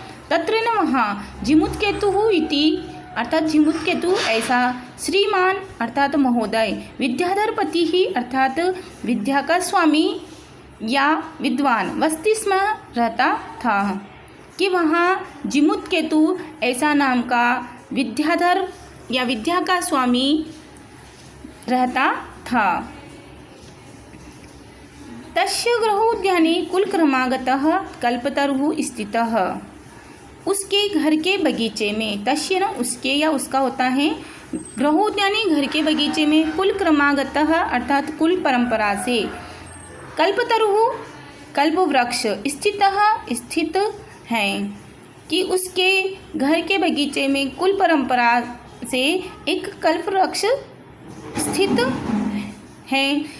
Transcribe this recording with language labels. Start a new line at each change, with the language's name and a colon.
Hindi: तत्र न वहाँ, जिमुत्केतुः इति अर्थात जिमुत्केतु ऐसा, श्रीमान अर्थात महोदय, विद्याधरपति ही अर्थात विद्या का स्वामी या विद्वान,
Sanskrit: वसति स्म
Hindi: रहता था, कि वहाँ जिमुत्केतु ऐसा नाम का विद्याधर या विद्या का स्वामी रहता था।
Sanskrit: तस्य गृहोद्याने कुलक्रमागतः कल्पतरुः स्थितः।
Hindi: उसके घर के बगीचे में, तस्य न उसके या उसका होता है, गृहोद्याने घर के बगीचे में,
Sanskrit: कुल क्रमागतः
Hindi: अर्थात कुल परंपरा से, कल्पतरुः कल्प वृक्ष, स्थितः स्थित है, कि उसके घर के बगीचे में कुल परंपरा से एक कल्प वृक्ष स्थित है।